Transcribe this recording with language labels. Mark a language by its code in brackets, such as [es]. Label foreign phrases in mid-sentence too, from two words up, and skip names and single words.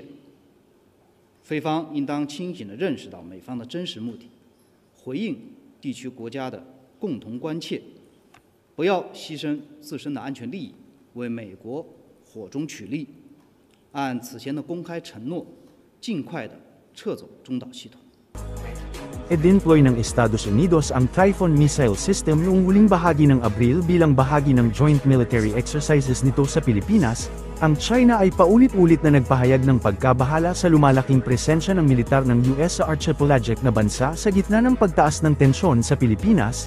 [zh] 菲方应当清醒地认识到美方的真实目的，回应地区国家的共同关切。不要牺牲自身的安全利益，为美国火中取栗，按此前的公开承诺，尽快地撤走中岛系统。 [tl] Idinploy ng Estados Unidos ang Typhoon Missile System noong huling bahagi ng Abril bilang bahagi ng [en] joint military exercises [tl] nito sa Pilipinas. Ang China ay paulit-ulit na nagpahayag ng pagkabahala sa lumalaking presensya ng militar ng US sa archipelagic na bansa sa gitna ng pagtaas ng tensyon sa Pilipinas.